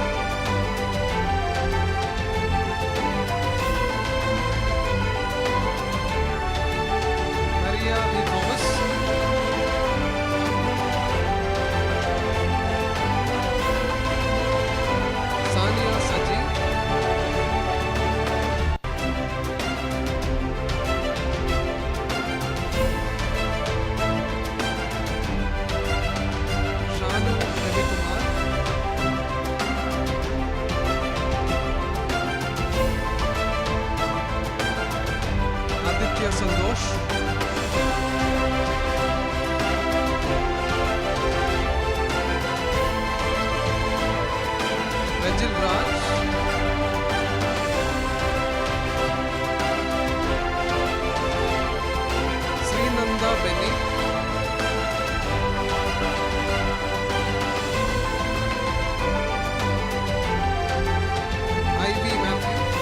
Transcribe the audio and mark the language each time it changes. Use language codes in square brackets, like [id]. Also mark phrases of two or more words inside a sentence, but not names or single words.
[en] Maria V. Thomas. Sania Saji. Shanu Ravi Kumar. Aditya Sandosh. Rajil Raj. Sri Nanda Benny. Ivy Matthew.